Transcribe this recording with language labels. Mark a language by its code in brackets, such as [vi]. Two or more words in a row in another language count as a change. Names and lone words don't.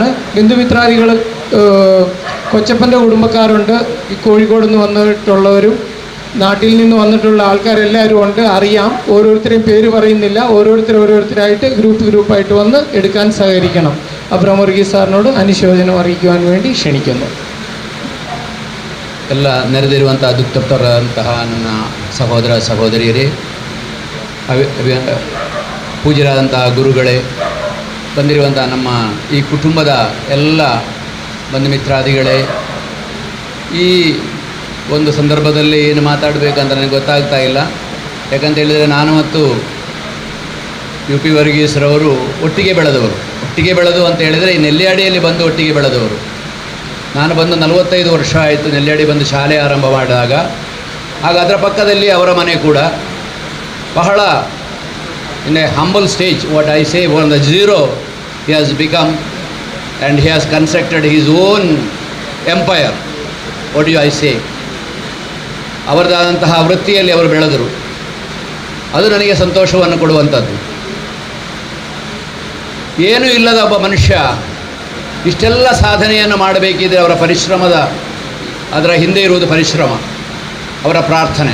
[ml] ബന്ധുമിത്രാദികൾ കൊച്ചപ്പൻ്റെ കുടുംബക്കാരുണ്ട്, ഈ കോഴിക്കോട് നിന്ന് വന്നിട്ടുള്ളവരും നാട്ടിൽ നിന്ന് വന്നിട്ടുള്ള ആൾക്കാരെല്ലാവരും ഉണ്ട്, അറിയാം. ഓരോരുത്തരെയും പേര് പറയുന്നില്ല, ഓരോരുത്തരായിട്ട് ഗ്രൂപ്പായിട്ട് വന്ന് എടുക്കാൻ സഹകരിക്കണം. അബ്രഹാം വർഗീസ് സാറിനോട് അനുശോചനം അറിയിക്കുവാൻ വേണ്ടി ക്ഷണിക്കുന്നു. [kn] ಎಲ್ಲ ನೆರೆದಿರುವಂಥ ದುಃಖತರಂತಹ ನನ್ನ ಸಹೋದರ ಸಹೋದರಿಯರೇ, ಪೂಜ್ಯರಾದಂತಹ ಗುರುಗಳೇ, ಬಂದಿರುವಂಥ ನಮ್ಮ ಈ ಕುಟುಂಬದ ಎಲ್ಲ ಬಂಧುಮಿತ್ರಾದಿಗಳೇ, ಈ ಒಂದು ಸಂದರ್ಭದಲ್ಲಿ ಏನು ಮಾತಾಡಬೇಕಂತ ನನಗೆ ಗೊತ್ತಾಗ್ತಾ ಇಲ್ಲ. ಯಾಕಂತ ಹೇಳಿದರೆ ನಾನು ಮತ್ತು UP ವರ್ಗೀಸ್ರವರು ಒಟ್ಟಿಗೆ ಬೆಳೆದು ಅಂತ ಹೇಳಿದರೆ ಈ ನೆಲ್ಲಿಯಾಡಿಯಲ್ಲಿ ಬಂದು ಒಟ್ಟಿಗೆ ಬೆಳೆದವರು. ನಾನು ಬಂದು 45 ವರ್ಷ ಆಯಿತು. ನೆಲ್ಲಿಯಾಡಿ ಬಂದು ಶಾಲೆ ಆರಂಭ ಮಾಡಿದಾಗ ಆಗ ಅದರ ಪಕ್ಕದಲ್ಲಿ ಅವರ ಮನೆ ಕೂಡ ಬಹಳ [en] in a humble stage, What I say, from the zero he has become and he has constructed his own empire. What you I say, [kn] ಅವರದಾದಂತಹ ವೃತ್ತಿಯಲ್ಲಿ ಅವರು ಬೆಳೆದರು. ಅದು ನನಗೆ ಸಂತೋಷವನ್ನು ಕೊಡುವಂಥದ್ದು. ಏನೂ ಇಲ್ಲದ ಒಬ್ಬ ಮನುಷ್ಯ ಇಷ್ಟೆಲ್ಲ ಸಾಧನೆಯನ್ನು ಮಾಡಬೇಕಿದ್ರೆ ಅವರ ಪರಿಶ್ರಮದ, ಅದರ ಹಿಂದೆ ಇರುವುದು ಪರಿಶ್ರಮ, ಅವರ ಪ್ರಾರ್ಥನೆ.